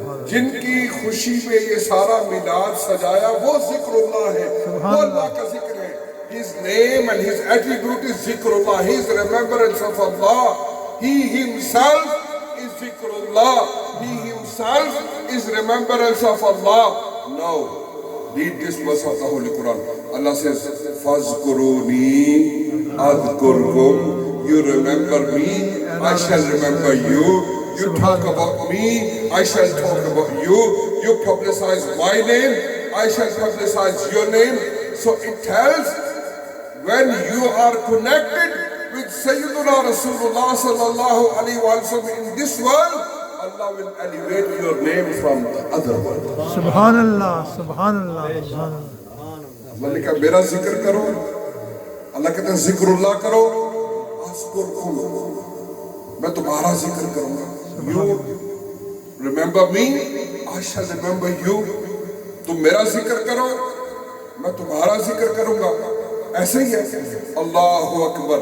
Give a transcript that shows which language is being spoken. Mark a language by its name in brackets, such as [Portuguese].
[Urdu] جن کی خوشی میں یہ سارا میلاد سجایا وہ Zikrullah ہے. وہ اللہ کا ذکر ہے. [English] His name and his attribute is Zikrullah. His remembrance of Allah. He himself is Zikrullah. He himself is remembrance of Allah. Now, read this verse of the Holy Quran. Allah says, [Arabic] فَاذْكُرُونِي أَذْكُرْكُمْ. [English] You remember me, I shall remember you. You talk about me, I shall talk about you. You publicize my name, I shall publicize your name. So it tells, when you are connected with Sayyiduna Rasulullah sallallahu alaihi wasallam in this world, Allah will elevate your name from the other world. [Urdu] سبحان اللہ, سبحان اللہ, سبحان اللہ. اللہ نے کہا میرا ذکر کرو. اللہ کہتا ہے ذکر اللہ کرو. میں تمہارا ذکر کروں گا. [English] You remember me, I shall remember you. [Urdu] تم میرا ذکر کرو, میں تمہارا ذکر کروں گا. ایسے ہی ہے. اللہ اکبر.